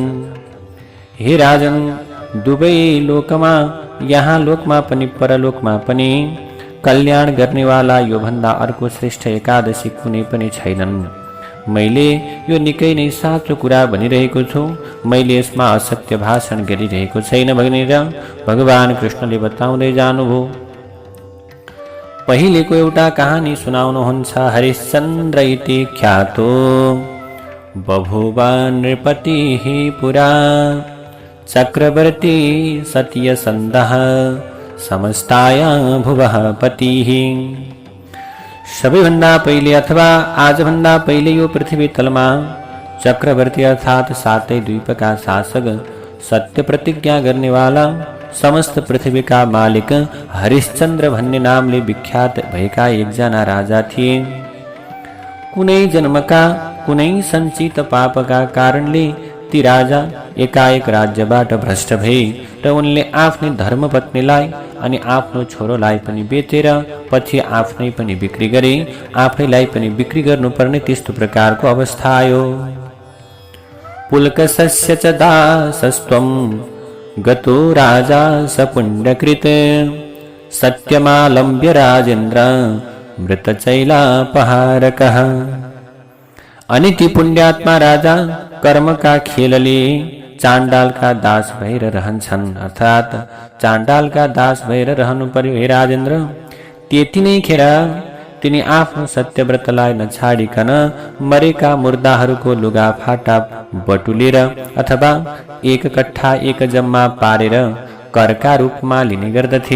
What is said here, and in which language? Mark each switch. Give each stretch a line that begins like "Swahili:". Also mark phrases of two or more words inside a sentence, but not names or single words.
Nepali: हे राजन, दुवै लोकमा, यहाँ लोकमा पनि परलोकमा पनि कल्याण गर्नेवाला यो भन्दा अर्को श्रेष्ठ एकादशी कुनै पनि छैनन्। मैले यो निकै नै साँचो कुरा भनिरहेको छु, मैले यसमा असत्य भाषण गरिरहेको छैन भनेर भगवान कृष्णले बताउँदै जानुभयो। पहिलेको एउटा कहानी सुनाउनुहुन्छ।
Sanskrit: हरिश्चन्द्र इति ख्यातो बभूव नृपतिः पुरा चक्रवर्ती सत्यसन्धः समस्ताया भुवः पतिः।
Nepali: सबैभन्दा पहिले अथवा आजभन्दा पहिले यो पृथ्वी तलमा चक्रवर्ती अर्थात् सातै द्वीपका शासक, सत्य प्रतिज्ञा गर्नेवाला, समस्त पृथ्वीका मालिक हरिश्चन्द्र भन्ने नामले विख्यात भएका एकजना राजा थिए। कुनै जन्मका कुनै सञ्चित पापका कारणले ती राजा एकाएक राज्यबाट भ्रष्ट भए र उनले आफ्नै धर्मपत्नीलाई अनि आफ्नो छोरोलाई पनि बेचेर पछि आफ्नै पनि बिक्री गरे, आफैलाई पनि बिक्री गर्नुपर्ने त्यस्तो प्रकारको अवस्था आयो।
Sanskrit: पुलकस्य च दासस्त्वं गतो राजा सपुण्यकृत सत्यमालम्ब्य राजेन्द्र मृतचैलापहारकः।
Nepali: अनि ती पुण्यात्मा राजा कर्मका खेलले चाण्डालका दास भएर रहन्छन्, अर्थात् चाण्डालका दास भएर रहनु पर्यो। हे राजेन्द्र, त्यति नै खेर तिनी आफ्नो सत्यव्रतलाई नछाडिकन मरेका मुर्दाहरूको लुगाफाटा बटुलेर अथवा एक कट्ठा एक जम्मा पारेर करका रूपमा लिने गर्दथे।